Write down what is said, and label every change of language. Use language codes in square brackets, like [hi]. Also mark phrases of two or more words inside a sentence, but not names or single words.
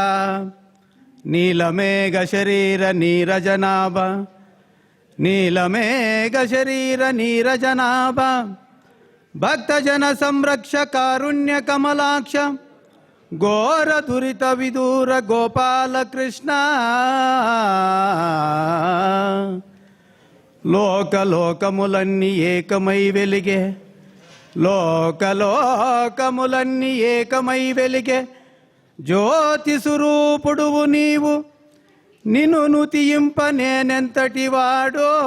[sa] ನೀಲಮೇಘ ಶರೀರ ನೀರಜನಾಭ, ನೀಲಮೇಘ ಶರೀರ ನೀರಜನಾಭ, ಭಕ್ತಜನ ಸಂರಕ್ಷ ಕಾರುಣ್ಯ ಕಮಲಾಕ್ಷ, ಘೋರ ದುರಿತ ವಿದೂರ ಗೋಪಾಲ ಕೃಷ್ಣ, [te] లోక లోకములన్నీ ఏకమై వెలిగే, లోక లోకములన్నీ ఏకమై వెలిగే, జ్యోతి స్వరూపుడువు నీవు, నిన్ను నుతియింప నేనెంతటి వాడో.